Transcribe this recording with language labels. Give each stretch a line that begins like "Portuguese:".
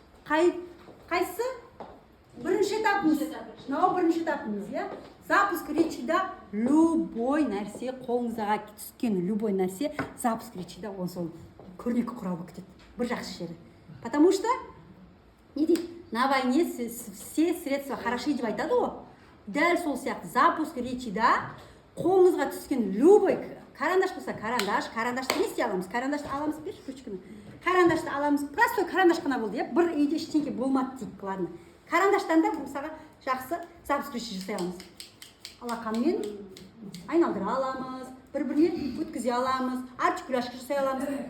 Kazakh: Қайсы? Бірінші этапымыз. Мынау бірінші этапымыз, иә? Запуск речида любой нәрсе, қолыңызға түскен любой нәрсе запуск речида он сол көрнекі құрал болып кетеді. Бір жақсы жері.
Russian: Потому что
Kazakh: не дейді?
Russian: На войне все средства хороши
Kazakh: деп айтады ғой. Дәл сол сияқты запуск речида қолыңызға түскен любой карандаш болса карандашты не істей аламыз? Карандашты аламыз, берші ручканы. Карандашты аламыз, простой карандаш қана болды, иә? Бір үйде ештеңке болмады дейік, ладно. Карандаштан да мысалға жақсы запуск речи жасай аламыз. Алақанмен айналдыра аламыз, бір-біріне өткізе аламыз, артикуляшка жасай аламыз.